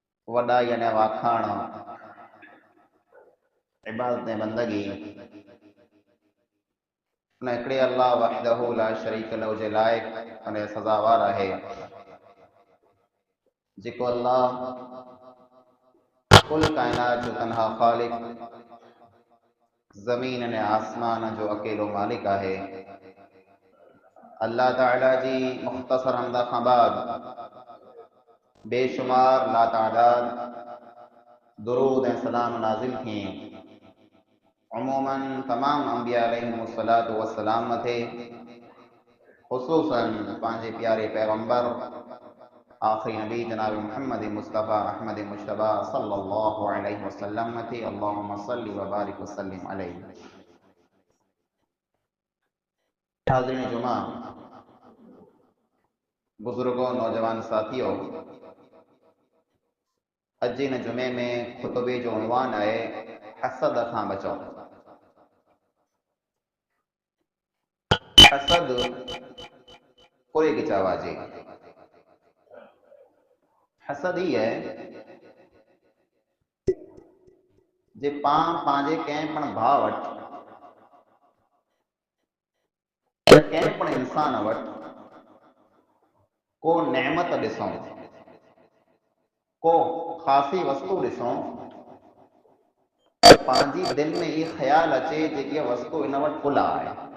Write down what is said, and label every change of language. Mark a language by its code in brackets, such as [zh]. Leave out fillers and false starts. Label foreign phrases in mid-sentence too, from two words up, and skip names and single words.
[sd] वॾाई अने वाखाण इबादत ऐं बंदगी उन हिकिड़े [ar] الله وحده لا شريك له [sd] जे लाइक़ अने सज़ावार आहे जेको अल्लाह कुल कायनात जो तनहा ख़ालिक, ज़मीन अने आसमान जो अकेलो मालिक आहे। अल्लाह ताला जी मुख़्तसर हमद खां बाद बेशुमार लातादाद दुरूद ऐं सलाम नाज़िल थिए अमूमन तमाम अंबिया [ar] عليهم الصلاة والسلام [sd] मथे, ख़ुसूसन पंहिंजे प्यारे पैगंबर आखिरी नबी जनाब मुहम्मद मुस्तफ़ा अहमद मुश्तबा [ar] صلى الله عليه وسلم [sd] मथे [ar] اللهم صل و بارك و سلم عليه. [sd] हाज़िरीन जुमा, बुजुर्गों, नौजवान साथियों, अज इन जुमे में खुतबे जो उन्वान है हसद खां बचो। हसद कोई गिचावाजे हसद ही है जे पां पांजे कंहिं पण भाउ वटि कंहिं पण इंसान वटि को नेमत ॾिसूं, को ख़ासी वस्तु ॾिसूं त पंहिंजी दिलि में इहो ख़्याल अचे जे इहा वस्तु इन वटि फुला आहे।